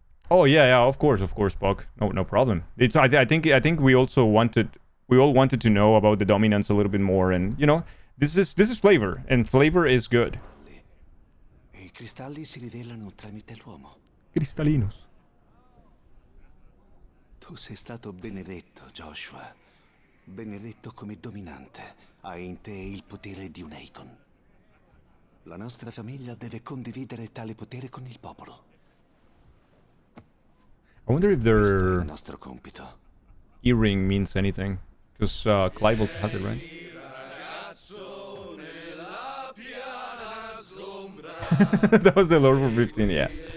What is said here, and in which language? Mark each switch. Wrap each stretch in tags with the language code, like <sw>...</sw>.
<en>Oh yeah, of course, Puck. No problem. It's I think we all wanted to know about the dominance a little bit more, and you know, this is flavor, and flavor is good.</en> <it>I cristalli si rivelano tramite l'uomo. Cristallinos. Tu sei stato benedetto, Joshua. Benedetto come dominante. Hai in te il potere di un Eikon. La nostra famiglia deve condividere tale potere con il popolo.</it> <en>I wonder if their</en> <it>il nostro compito.</it> <en>earring means anything, because Clive also has it, right? That was the Lord for 15, yeah.</en>